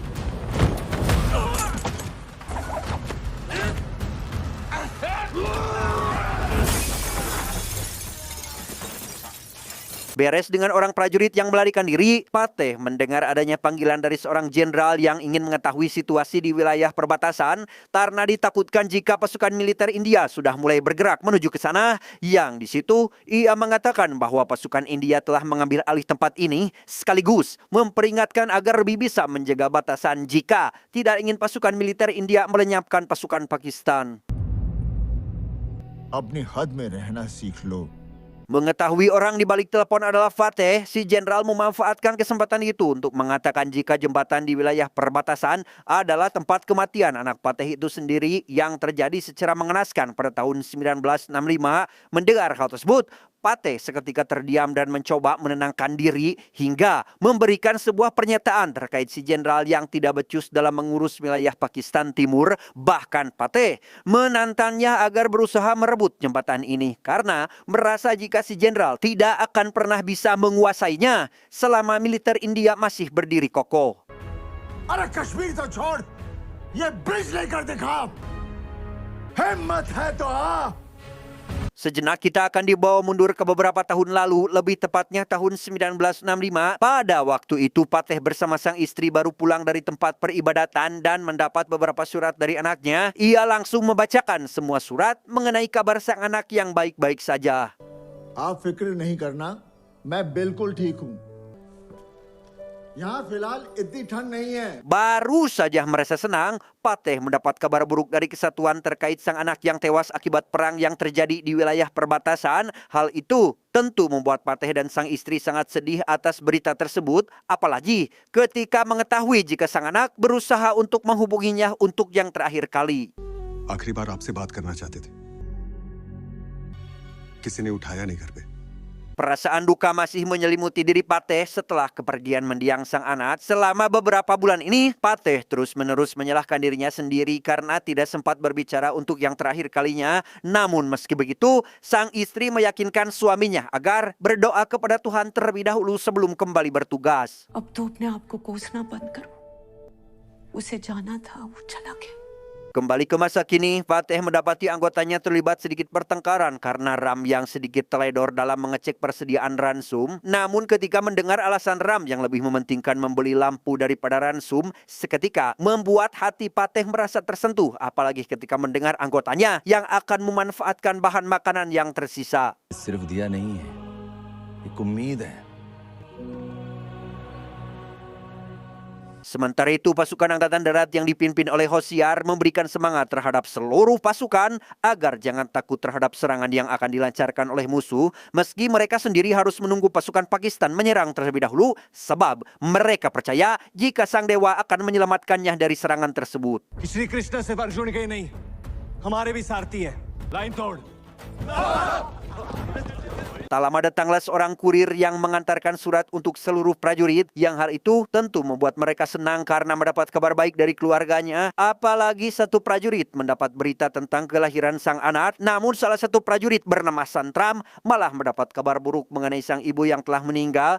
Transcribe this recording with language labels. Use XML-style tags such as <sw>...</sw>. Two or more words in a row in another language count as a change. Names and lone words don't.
<id>Beres dengan orang prajurit yang melarikan diri, Pateh mendengar adanya panggilan dari seorang jenderal yang ingin mengetahui situasi di wilayah perbatasan karena ditakutkan jika pasukan militer India sudah mulai bergerak menuju ke sana. Yang di situ ia mengatakan bahwa pasukan India telah mengambil alih tempat ini sekaligus memperingatkan agar lebih bisa menjaga batasan jika tidak ingin pasukan militer India melenyapkan pasukan Pakistan.</id> <hi>अपनी हद में रहना सीख लो।</hi> <id>Mengetahui orang di balik telepon adalah Fateh, si jenderal memanfaatkan kesempatan itu untuk mengatakan jika jembatan di wilayah perbatasan adalah tempat kematian anak Fateh itu sendiri yang terjadi secara mengenaskan pada tahun 1965. Mendengar hal tersebut, Pateh seketika terdiam dan mencoba menenangkan diri hingga memberikan sebuah pernyataan terkait si jenderal yang tidak becus dalam mengurus wilayah Pakistan Timur. Bahkan Pateh menantangnya agar berusaha merebut jembatan ini karena merasa jika si jenderal tidak akan pernah bisa menguasainya selama militer India masih berdiri kokoh.</id> <hi>अरे कश्मीर तो छोड़, ये ब्रिज लेकर दिखा। हिम्मत है तो आ।</hi> <id>Sejenak kita akan dibawa mundur ke beberapa tahun lalu, lebih tepatnya tahun 1965. Pada waktu itu Pateh bersama sang istri baru pulang dari tempat peribadatan dan mendapat beberapa surat dari anaknya. Ia langsung membacakan semua surat mengenai kabar sang anak yang baik-baik saja.</id> <hi>आप फिक्र नहीं करना, मैं बिल्कुल ठीक हूँ। यहाँ फिलहाल इतनी ठंड नहीं है।</hi> <id>Baru saja merasa senang, Pateh mendapat kabar buruk dari kesatuan terkait sang anak yang tewas akibat perang yang terjadi di wilayah perbatasan. Hal itu tentu membuat Pateh dan sang istri sangat sedih atas berita tersebut, apalagi ketika mengetahui jika sang anak berusaha untuk menghubunginya untuk yang terakhir kali.</id> <hi>आखिरी बार आपसे बात करना चाहते थे, किसी ने उठाया नहीं घर पे।</hi> <id>Perasaan duka masih menyelimuti diri Pateh setelah kepergian mendiang sang anak. Selama beberapa bulan ini, Pateh terus-menerus menyalahkan dirinya sendiri karena tidak sempat berbicara untuk yang terakhir kalinya. Namun meski begitu, sang istri meyakinkan suaminya agar berdoa kepada Tuhan terlebih dahulu sebelum kembali bertugas.</id> <hi>अब तो अपने आप को कोसना बंद करो। उसे जाना था, वो चला गया।</hi> <id>Kembali ke masa kini, Pateh mendapati anggotanya terlibat sedikit pertengkaran karena Ram yang sedikit teledor dalam mengecek persediaan ransum. Namun ketika mendengar alasan Ram yang lebih mementingkan membeli lampu daripada ransum, seketika membuat hati Pateh merasa tersentuh. Apalagi ketika mendengar anggotanya yang akan memanfaatkan bahan makanan yang tersisa.</id> <hi>सिर्फ दिया नहीं है, एक उम्मीद है।</hi> <id>Sementara itu, pasukan Angkatan Darat yang dipimpin oleh Hosiar memberikan semangat terhadap seluruh pasukan agar jangan takut terhadap serangan yang akan dilancarkan oleh musuh, meski mereka sendiri harus menunggu pasukan Pakistan menyerang terlebih dahulu, sebab mereka percaya jika sang dewa akan menyelamatkannya dari serangan tersebut.</id> <hi>श्री कृष्ण सिर्फ अर्जुन के ही नहीं, हमारे भी सारथी है। लाइन तोड़।</hi> <id>Tak lama datanglah seorang kurir yang mengantarkan surat untuk seluruh prajurit, yang hal itu tentu membuat mereka senang karena mendapat kabar baik dari keluarganya. Apalagi satu prajurit mendapat berita tentang kelahiran sang anak, namun salah satu prajurit bernama Santram malah mendapat kabar buruk mengenai sang ibu yang telah meninggal.</id>